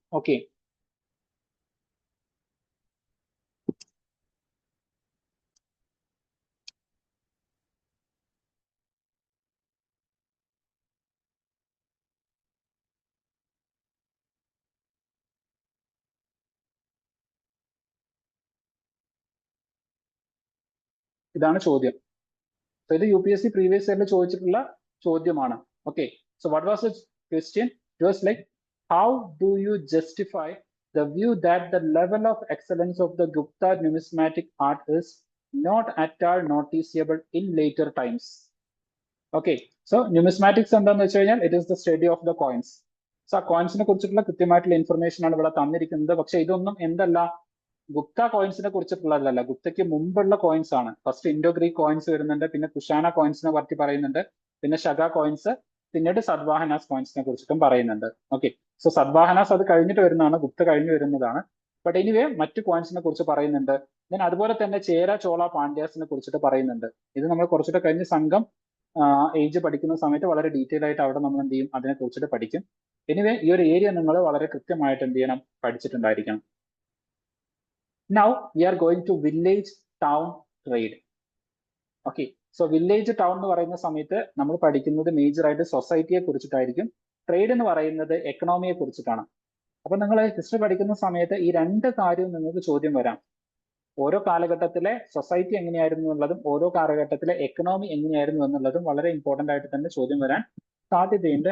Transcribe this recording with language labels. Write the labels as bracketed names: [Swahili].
[Malayalam] Okay, ഇതാണ് ചോദ്യം. So ഇത് UPSC പ്രീവിയസ് ഇയറിൽ ചോദിച്ചിട്ടുള്ള ചോദ്യമാണ്. [English] Okay, so what was the question? It was like how do you justify the view that the level of excellence of the Gupta numismatic art is not at all noticeable in later times. Okay, so numismatics [Malayalam] എന്താന്ന് വെച്ച് കഴിഞ്ഞാൽ [English] It is the study of the coins. [Malayalam] So ആ കോയിൻസിനെ കുറിച്ചിട്ടുള്ള കൃത്യമായിട്ടുള്ള information ആണ് ഇവിടെ തന്നിരിക്കുന്നത്. പക്ഷെ ഇതൊന്നും എന്തല്ല, ഗുപ്ത കോയിൻസിനെ കുറിച്ചിട്ടുള്ളതല്ല, ഗുപ്തയ്ക്ക് മുമ്പുള്ള കോയിൻസ് ആണ്. ഫസ്റ്റ് ഇൻഡോ ഗ്രീക്ക് കോയിൻസ് വരുന്നുണ്ട്, പിന്നെ കുഷാന കോയിൻസിനെ പറ്റി പറയുന്നുണ്ട്, പിന്നെ ഷഗ കോയിൻസ്, പിന്നീട് സദ്വാഹനാസ് കോയിൻസിനെ കുറിച്ചിട്ടും പറയുന്നുണ്ട്. ഓക്കെ, സോ സദ്വാഹനാസ് അത് കഴിഞ്ഞിട്ട് വരുന്നതാണ്, ഗുപ്ത കഴിഞ്ഞു വരുന്നതാണ്. ബട്ട് എനിവേ മറ്റു കോയിൻസിനെ കുറിച്ച് പറയുന്നുണ്ട്. ദെൻ അതുപോലെ തന്നെ ചേര, ചോള, പാണ്ഡ്യാസിനെ കുറിച്ചിട്ട് പറയുന്നുണ്ട്. ഇത് നമ്മൾ കുറച്ചിട്ട് കഴിഞ്ഞ് സംഘം ഏജ് പഠിക്കുന്ന സമയത്ത് വളരെ ഡീറ്റെയിൽ ആയിട്ട് അവിടെ നമ്മൾ എന്ത് ചെയ്യും, അതിനെ കുറിച്ചിട്ട് പഠിക്കും. എനിവേ ഈ ഒരു ഏരിയ നിങ്ങൾ വളരെ കൃത്യമായിട്ട് എന്ത് ചെയ്യണം, പഠിച്ചിട്ടുണ്ടായിരിക്കണം. [English] Now we are going to village town trade. [Malayalam] Okay, so village town എന്ന് പറയുന്ന സമയത്ത് നമ്മൾ പഠിക്കുന്നത് മേജർ ആയിട്ട് സൊസൈറ്റിയെ കുറിച്ചിട്ടായിരിക്കും. ട്രേഡ് എന്ന് പറയുന്നത് എക്കണോമിയെ കുറിച്ചിട്ടാണ്. അപ്പൊ നിങ്ങൾ ഹിസ്റ്ററി പഠിക്കുന്ന സമയത്ത് ഈ രണ്ട് കാര്യവും നിങ്ങൾക്ക് ചോദ്യം വരാം. ഓരോ കാലഘട്ടത്തിലെ സൊസൈറ്റി എങ്ങനെയായിരുന്നു എന്നുള്ളതും ഓരോ കാലഘട്ടത്തിലെ എക്കണോമി എങ്ങനെയായിരുന്നു എന്നുള്ളതും വളരെ ഇമ്പോർട്ടന്റ് ആയിട്ട് തന്നെ ചോദ്യം വരാൻ സാധ്യതയുണ്ട്.